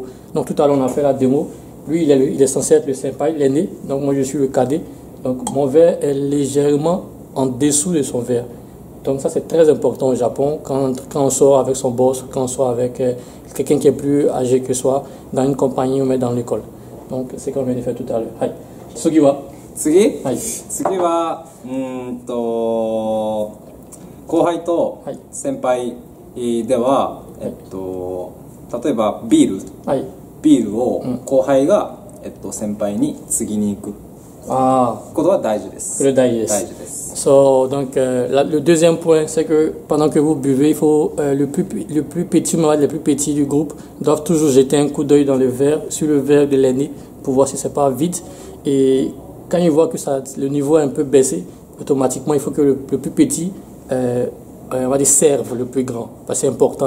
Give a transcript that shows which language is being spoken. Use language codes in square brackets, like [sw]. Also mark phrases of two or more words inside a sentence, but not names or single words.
[fr] Donc tout à l'heure on a fait la démo, lui il est censé être le senpai, l'aîné, donc moi je suis le cadet, donc mon verre est légèrement en dessous de son verre. Donc ça c'est très important au Japon, quand on sort avec son boss, quand on sort avec quelqu'un qui est plus âgé que soi, dans une compagnie ou même dans l'école. Donc c'est comme on vient de faire tout à l'heure. [ja] はい。次は? 次は後輩と先輩では、例えばビールを後輩が、先輩に継ぎに行くことは大事です。大事です。 [fr] So, donc le deuxième point, c'est que pendant que vous buvez, il faut le plus petit, les plus petits du groupe doivent toujours jeter un coup d'œil dans le verre, sur le verre de l'aîné, pour voir si c'est pas vide. Et quand ils voient que le niveau est un peu baissé, automatiquement il faut que le plus petit on va dire serve le plus grand, parce que c'est important.